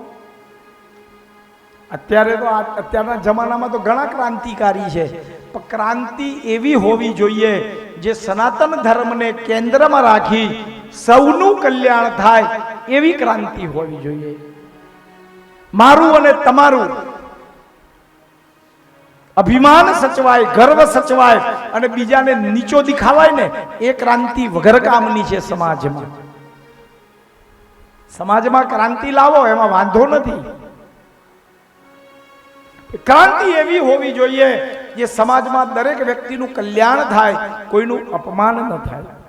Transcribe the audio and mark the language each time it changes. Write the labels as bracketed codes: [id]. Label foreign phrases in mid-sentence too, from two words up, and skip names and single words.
[gu] અત્યારે તો અત્યારના જમાનામાં તો ઘણા ક્રાંતિકારી છે, પણ ક્રાંતિ એવી હોવી જોઈએ જે સનાતન ધર્મ ને કેન્દ્ર में રાખી સૌનું કલ્યાણ થાય એવી ક્રાંતિ હોવી જોઈએ। મારું અને તમારું અભિમાન સચવાય, ગર્વ સચવાય અને બીજાને નીચો દિખાવાય ને, એ ક્રાંતિ વગર કામની છે। સમાજ में ક્રાંતિ લાવો એમાં વાંધો નથી, ક્રાંતિ એવી હોવી જોઈએ જે સમાજ में દરેક વ્યક્તિનું કલ્યાણ થાય, કોઈનું અપમાન ન થાય।